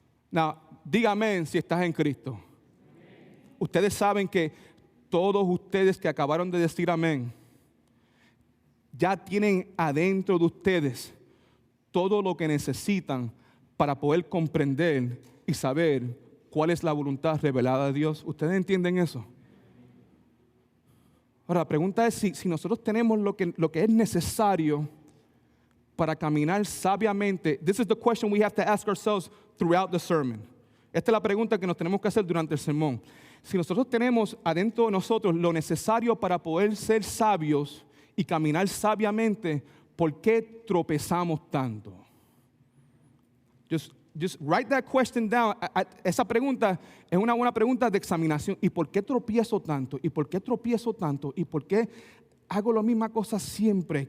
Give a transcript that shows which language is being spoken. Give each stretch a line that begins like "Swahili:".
Spanish: Now, dígame si estás en Cristo. Ustedes saben que todos ustedes que acabaron de decir amén, ya tienen adentro de ustedes todo lo que necesitan para poder comprender y saber cuál es la voluntad revelada de Dios. ¿Ustedes entienden eso? Ahora, la pregunta es si nosotros tenemos lo que es necesario para caminar sabiamente.
English: This is the question we have to ask ourselves throughout the sermon.
Spanish: Esta es la pregunta que nos tenemos que hacer durante el sermón. Si nosotros tenemos adentro de nosotros lo necesario para poder ser sabios y caminar sabiamente, ¿por qué tropezamos tanto?
English: Just write that question down.
Spanish: Esa pregunta es una buena pregunta de examinación. ¿Y por qué tropiezo tanto? ¿Y por qué tropiezo tanto? ¿Y por qué hago la misma cosa siempre?